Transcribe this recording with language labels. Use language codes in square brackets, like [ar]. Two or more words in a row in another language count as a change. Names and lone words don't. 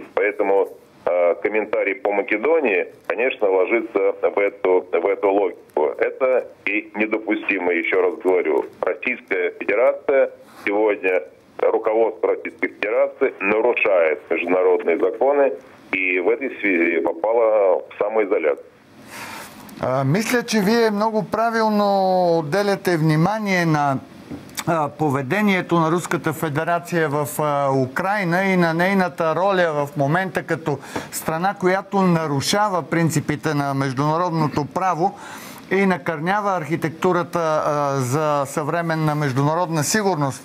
[ru] Поэтому комментарий по Македонии, конечно, ложится в эту логику. Это и недопустимо, еще раз говорю. Российская Федерация сегодня, руководство Российской Федерации нарушает международные законы и в этой связи попало в самоизоляцию. [bg] Мисля, че вие много правилно отделяте внимание на поведението на Руската федерация в Украйна и на нейната роля в момента като страна, която нарушава принципите на международното право и накърнява архитектурата за съвременна международна сигурност.